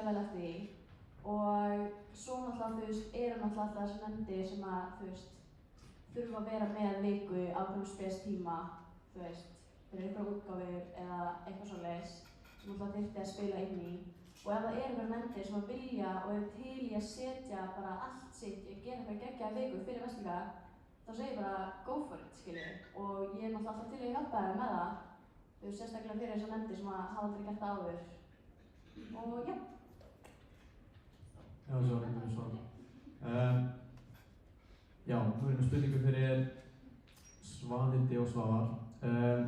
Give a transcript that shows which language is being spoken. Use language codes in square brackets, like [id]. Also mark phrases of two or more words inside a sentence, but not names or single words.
[is] vel eftir því og svo náttúrulega, eru náttúrulega alltaf þessi nefndir sem að, þurfa að vera með viku á einhverjum spes tíma, fyrir einhverja útgáfur eða eitthvað svoleiðis sem náttúrulega þyrfti að spila inn í og ef það eru einhverjar nefndir sem að vilja og eru til í að setja bara allt sitt í að gera eitthvað geggjaða viku fyrir Vestfirðinga þá segir ég bara [en] go for it, [is] skilju og ég er náttúrulega alltaf til í að hjálpa þér með það sérstaklega fyrir þessar nefndir sem hafa aldrei gert það áður og já. Já, svo getur við svara. Já, nú erum við spurningu fyrir Svanhildi og Svavar.